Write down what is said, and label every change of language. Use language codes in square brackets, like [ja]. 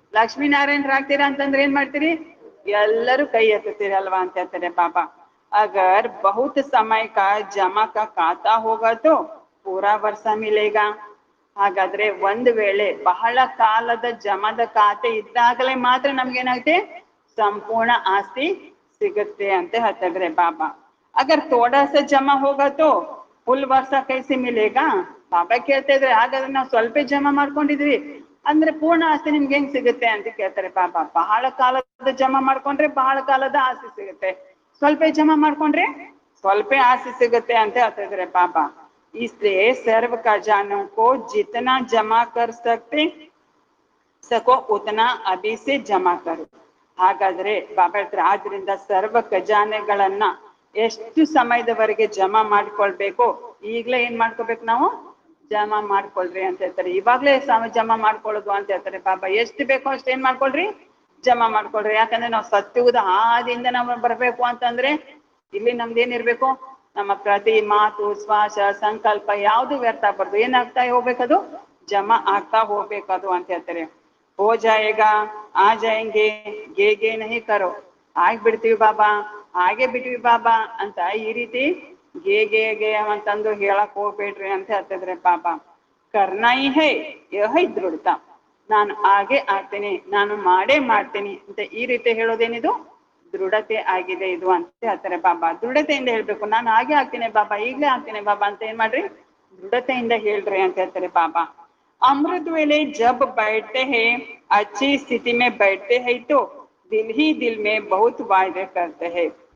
[kn] लक्ष्मी नारायण ಆಗ್ತೀರಾ ಅಂತಂದ್ರೆ ಏನ್ ಮಾಡ್ತೀರಿ? ಎಲ್ಲರೂ ಕೈ ಎತ್ತುತ್ತೀರಲ್ವಾ ಅಂತ ಹೇಳ್ತಾರೆ ಬಾಬಾ. [hi] अगर बहुत समय का जमा का खाता होगा तो पूरा वर्ष मिलेगा. [kn] ಹಾಗಾದ್ರೆ ಒಂದು ವೇಳೆ ಬಹಳ ಕಾಲದ ಜಮದ ಖಾತೆ ಇದ್ದಾಗಲೇ ಮಾತ್ರ ನಮ್ಗೇನಾಗುತ್ತೆ? ಸಂಪೂರ್ಣ ಆಸ್ತಿ ಸಿಗುತ್ತೆ ಅಂತ ಹೇಳ್ತಿದ್ರೆ ಬಾಬಾ. [hi] अगर थोड़ा सा जमा होगा तो फुल वर्ष कैसे मिलेगा? [kn] ಬಾಬಾ ಕೇಳ್ತಾ ಇದ್ರೆ ಹಾಗಾದ್ರೆ ನಾವು ಸ್ವಲ್ಪ ಜಮಾ ಮಾಡ್ಕೊಂಡಿದ್ವಿ ಅಂದ್ರೆ ಪೂರ್ಣ ಆಸ್ತಿ ನಿಮ್ಗೆ ಹೆಂಗ್ ಸಿಗುತ್ತೆ ಅಂತ ಕೇಳ್ತಾರೆ ಬಾಬಾ. ಬಹಳ ಕಾಲದ ಜಮಾ ಮಾಡ್ಕೊಂಡ್ರೆ ಬಹಳ ಕಾಲದ ಆಸ್ತಿ ಸಿಗುತ್ತೆ, ಸ್ವಲ್ಪ ಜಮಾ ಮಾಡ್ಕೊಂಡ್ರೆ ಸ್ವಲ್ಪ ಆಸ್ತಿ ಸಿಗುತ್ತೆ ಅಂತ ಹೇಳ್ತಾ ಇದ್ರೆ ಬಾಬಾ. [hi] इसलिए सर्व खजानों को जितना जमा कर सकते सको उतना अभी से जमा करो. [kn] ಹಾಗಾದ್ರೆ ಬಾಬಾ ಹೇಳ್ತಾರೆ ಆದ್ರಿಂದ ಸರ್ವ ಖಜಾನೆಗಳನ್ನ ಎಷ್ಟು ಸಮಯದವರೆಗೆ ಜಮಾ ಮಾಡ್ಕೊಳ್ಬೇಕು ಈಗ್ಲೇ ಏನ್ ಮಾಡ್ಕೋಬೇಕು? ನಾವು ಜಮಾ ಮಾಡ್ಕೊಳ್ರಿ ಅಂತ ಹೇಳ್ತಾರೆ. ಇವಾಗ್ಲೇ ಜಮಾ ಮಾಡ್ಕೊಳ್ಳೋದು ಅಂತ ಹೇಳ್ತಾರೆ ಬಾಬಾ. ಎಷ್ಟು ಬೇಕೋ ಅಷ್ಟು ಏನ್ ಮಾಡ್ಕೊಳ್ರಿ? ಜಮಾ ಮಾಡ್ಕೊಳ್ರಿ. ಯಾಕಂದ್ರೆ ನಾವು ಸತ್ಯುಗದ ಆದಿಯಿಂದ ನಾವು ಬರ್ಬೇಕು ಅಂತಂದ್ರೆ ಇಲ್ಲಿ ನಮ್ದೇನಿರ್ಬೇಕು? ನಮ್ಮ ಪ್ರತಿ ಮಾತು, ಶ್ವಾಸ, ಸಂಕಲ್ಪ ಯಾವ್ದು ವ್ಯರ್ಥ ಆಗ್ಬಾರ್ದು. ಏನಾಗ್ತಾ ಹೋಗ್ಬೇಕದು? ಜಮಾ ಆಗ್ತಾ ಹೋಗ್ಬೇಕದು ಅಂತ ಹೇಳ್ತಾರೆ. [hi] हो जाएगा आ जाएंगे गे गे नहीं करो. [kn] ಆಗ್ಬಿಡ್ತೀವಿ ಬಾಬಾ, ಹಾಗೆ ಬಿಟ್ವಿ ಬಾಬಾ ಅಂತ ಈ ರೀತಿ ಗೆ ಗೆ ಗೆ ಅಂತಂದು ಹೇಳಕ್ ಹೋಗ್ಬೇಡ್ರಿ ಅಂತ ಹೇಳ್ತಿದ್ರೆ ಬಾಬಾ. [hi] ಕರ್ನಾಯಿ ಹೈ ಯಹೈ ದೃಢತಾ. [kn] ನಾನು ಹಾಗೆ ಆಗ್ತೇನೆ, ನಾನು ಮಾಡೇ ಮಾಡ್ತೀನಿ ಅಂತ ಈ ರೀತಿ ಹೇಳೋದೇನಿದು? ದೃಢತೆ ಆಗಿದೆ ಇದು ಅಂತ ಹೇಳ್ತಾರೆ ಬಾಬಾ. ದೃಢತೆಯಿಂದ ಹೇಳ್ಬೇಕು, ನಾನು ಹಾಗೆ ಆಗ್ತೀನಿ ಬಾಬಾ, ಈಗ್ಲೇ ಆಗ್ತೀನಿ ಬಾಬಾ ಅಂತ ಏನ್ ಮಾಡ್ರಿ? ದೃಢತೆಯಿಂದ ಹೇಳ್ರಿ ಅಂತ ಹೇಳ್ತಾರೆ ಬಾಬಾ. [hi] अमृत वेले जब बैठते हैं अच्छी स्थिति में बैठते हैं तो दिल ही दिल में बहुत वायदे करते हैं.